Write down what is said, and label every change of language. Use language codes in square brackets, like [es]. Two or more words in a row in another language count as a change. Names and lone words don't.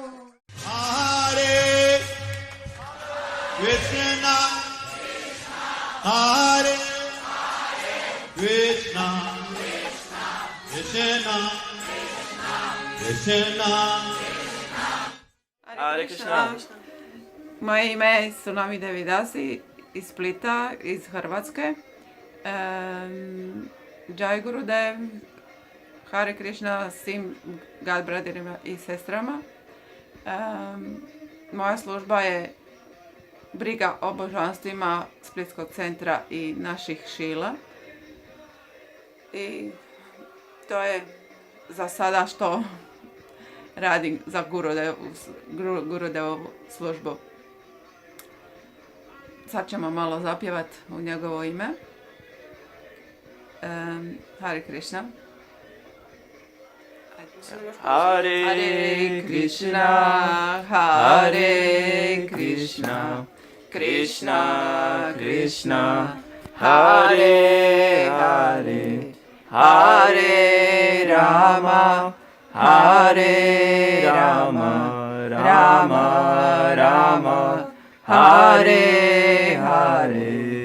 [sa] Hare Krishna Hare Krishna Krishna Krishna Hare Krishna. [hr] Moje ime je Swami Vyasa iz Splita, iz Hrvatske. [sa] Jai Gurudev, Hare Krishna [hr] svim God bradirima i sestrama. Moja služba je briga o božanstvima Splitskog centra i naših šila. I to je za sada što radim za Gurudevovu službu. Sad ćemo malo zapjevat u njegovo ime. [sa] Hare Krishna. Hare Krishna, Hare Krishna, Krishna Krishna, Hare Hare, Hare Rama, Hare Rama, Rama Rama, Hare Hare,